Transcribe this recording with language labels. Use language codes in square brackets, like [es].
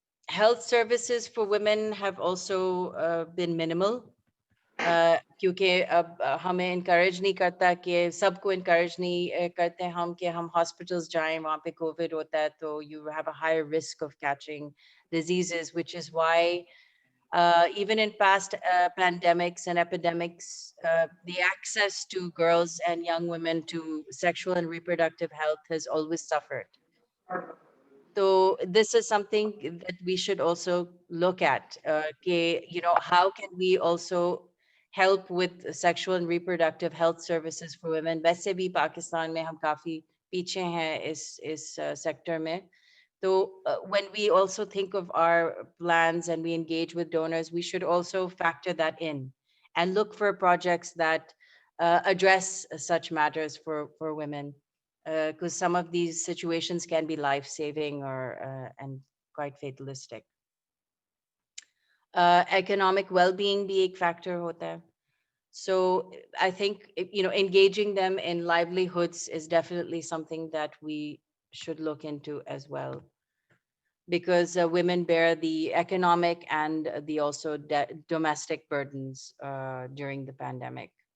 [en] Health services for women have also been minimal [hi] क्योंकि अब हमें encourage नहीं करता कि सबको encourage नहीं करते हम कि हम hospitals जाएं, वहाँ पे COVID होता है तो [en] you have a higher risk of catching diseases, which is why even in past pandemics and epidemics, the access to girls and young women to sexual and reproductive health has always suffered. So this is something that we should also look at. How can we also help with sexual and reproductive health services for women? [hi] वैसे भी पाकिस्तान में हम काफी पीछे हैं इस sector में. [en] So when we also think of our plans and we engage with donors, we should also factor that in and look for projects that address such matters for women, because some of these situations can be life-saving or and quite fatalistic. [hi] Economic well-being भी एक factor होता है. [en] So I think engaging them in livelihoods is definitely something that we should look into as well, because women bear the economic and the also domestic burdens during the pandemic.